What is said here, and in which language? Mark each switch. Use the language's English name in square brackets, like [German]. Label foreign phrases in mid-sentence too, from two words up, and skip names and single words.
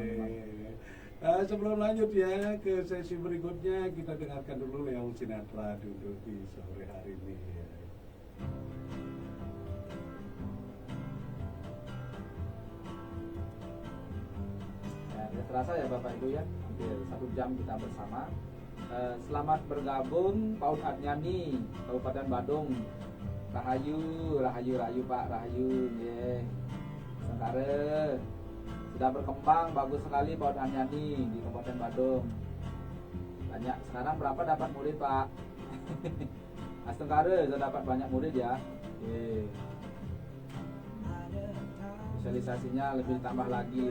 [Indonesian] Sebelum lanjut ya ke sesi berikutnya, kita dengarkan dulu Leong Sinatra duduk di sore hari ini. Ya, tidak terasa ya Bapak Ibu ya, hampir 1 jam kita bersama. Selamat bergabung Paud Adnyani, Kabupaten Badung. [Balinese] Rahayu, rahayu, rahayu Pak, rahayu, ye. [Indonesian] Sementara sudah berkembang bagus sekali Paud Adnyani di Kabupaten Badung. Banyak. Sekarang berapa dapat murid Pak? Astengkare sudah dapat banyak murid ya. Ye. Sosialisasinya lebih ditambah lagi.